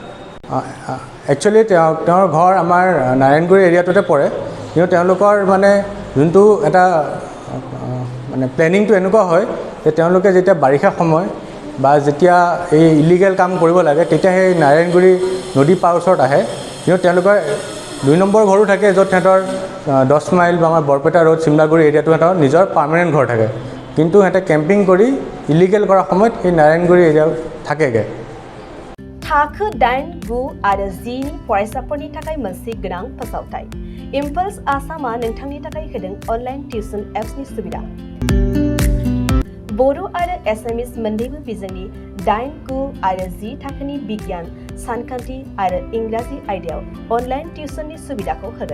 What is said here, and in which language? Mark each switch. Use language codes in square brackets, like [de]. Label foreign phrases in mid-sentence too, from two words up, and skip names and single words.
[as] একচুৱেলি তেওঁৰ ঘৰ আমাৰ নাৰায়ণগুৰি এৰিয়াটোতে পৰে, কিন্তু তেওঁলোকৰ মানে যোনটো এটা মানে প্লেনিংটো এনেকুৱা হয় যে তেওঁলোকে যেতিয়া বাৰিষা সময় বা যেতিয়া এই ইলিগেল কাম কৰিব লাগে তেতিয়া সেই নাৰায়ণগুৰি নদী পাৰ ওচৰত আহে। কিন্তু তেওঁলোকৰ 2 নম্বৰ ঘৰো থাকে, য'ত সিহঁতৰ 10 মাইল বা আমাৰ বৰপেটা ৰোড চিমলাগুৰি এৰিয়াটো সিহঁতৰ নিজৰ পাৰ্মানেণ্ট ঘৰ থাকে, কিন্তু সিহঁতে কেম্পিং কৰি ইলিগেল কৰাৰ সময়ত সেই নাৰায়ণগুৰি এৰিয়া থাকেগৈ। [brx] थाखो 8, 9 आरो 10 नि फरायसाफोरनि थाखाय मोनसे गोनां फोसावथाय। इम्पल्स आसामा नोंथांनि थाखाय होदों [en] online tuition [brx] एप्सनि सुबिदा। बर' आरो एसामिस मोन्नैबो बिजोंनि 8, 9 आरो 10 थाखोनि बिगियान, सानखान्थि आरो इंराजि आयदायाव [en] online tuitionनि [brx] सुबिदाखौ होगोन।